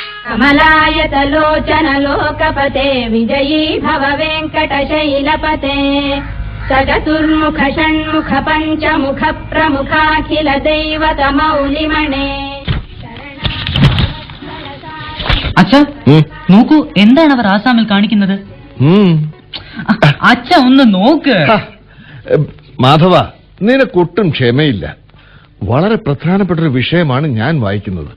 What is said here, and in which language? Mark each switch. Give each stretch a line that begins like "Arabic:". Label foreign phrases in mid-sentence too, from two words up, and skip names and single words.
Sanskrit: कमलायतलोचन लोकपते विजयी भव वेङ्कटशैलपते सचतुर्मुख षण्मुख पञ्चमुख प्रमुखाखिल दैवत मौलिमणे.
Malayalam: അച്ഛ നോക്കൂ, എന്താണ് അവർ ആസാമിൽ കാണിക്കുന്നത്? അച്ഛ ഒന്ന് നോക്ക്. മാധവ, നിനക്കൊട്ടും ക്ഷമയില്ല. വളരെ പ്രധാനപ്പെട്ടൊരു വിഷയമാണ് ഞാൻ വായിക്കുന്നത്.